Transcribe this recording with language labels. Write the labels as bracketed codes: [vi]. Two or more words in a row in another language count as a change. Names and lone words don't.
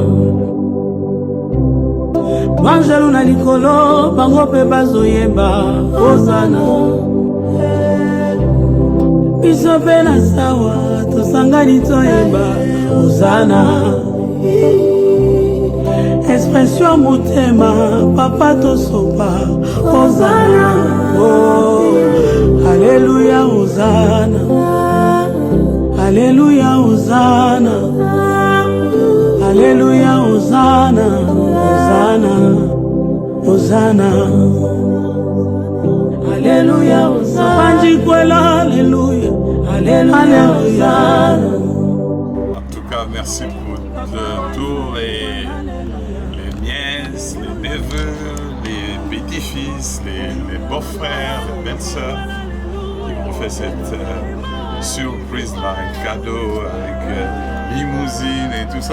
[ln] Banjelu na likolo, bango pe bazoyemba. Hosanna. Biso pe na sawa, tosangani toyemba. Hosanna. Expression motema, papa tosopa. Hosanna. Oh, Alléluia, Hosanna. Alléluia, Hosanna. Alléluia, Hosanna. Hosanna. Hosanna. Alléluia, Hosanna. Panjikwela, Alléluia. Alléluia, Hosanna. [fr] En tout cas, merci pour tous les nièces, les neveux, les petits-fils, les beaux-frères, les belles-sœurs qui m'ont fait cette surprise-là, un cadeau avec limousine et tout ça.